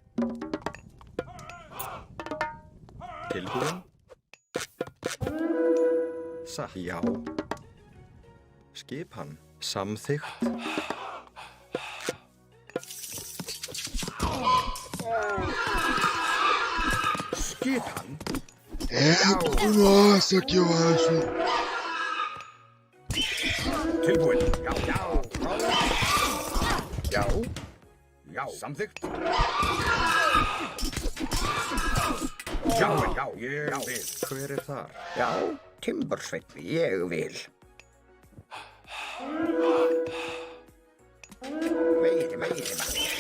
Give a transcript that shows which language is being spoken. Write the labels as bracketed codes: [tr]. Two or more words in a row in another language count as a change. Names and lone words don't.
[is] Tilbúin. Satt. Já. Skipan. Samþykkt. Skipan. [pt] Nossa, que eu acho. [is] Tilbúin. Já. Já. Já. Samþykkt. Já. Ég vil. Hver er þar? Já, timbursveinn, ég vil. Veiðimaður.